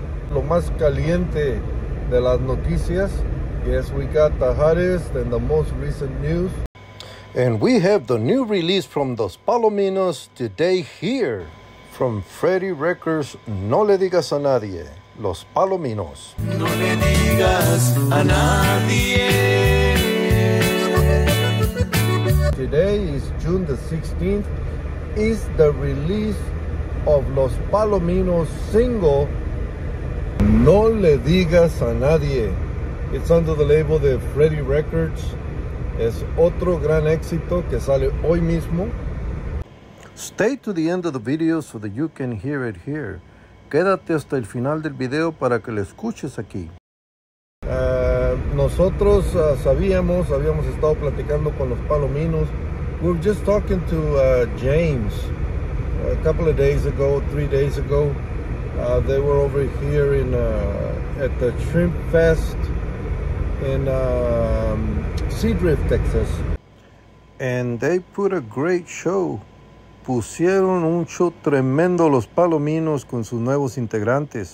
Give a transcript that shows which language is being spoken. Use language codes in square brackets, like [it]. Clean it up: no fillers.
[es] Lo más caliente de las noticias. [en] Yes, we got the hottest and the most recent news. And we have the new release from Los Palominos today here. From Freddy Records, No Le Digas a Nadie. Los Palominos. [es] No le digas a nadie. [en] Today is June the 16th, is the release of Los Palominos single, No Le Digas a Nadie. It's under the label de Freddy Records. [es] Es otro gran éxito que sale hoy mismo. [en] Stay to the end of the video so that you can hear it here. [es] Quédate hasta el final del video para que lo escuches aquí. Nosotros habíamos estado platicando con los Palominos. [en] We were just talking to James a couple of days ago, 3 days ago. They were over here in at the SHRIMPFEST in Seadrift, Texas. And they put a great show. [es] Pusieron un show tremendo los Palominos con sus nuevos integrantes.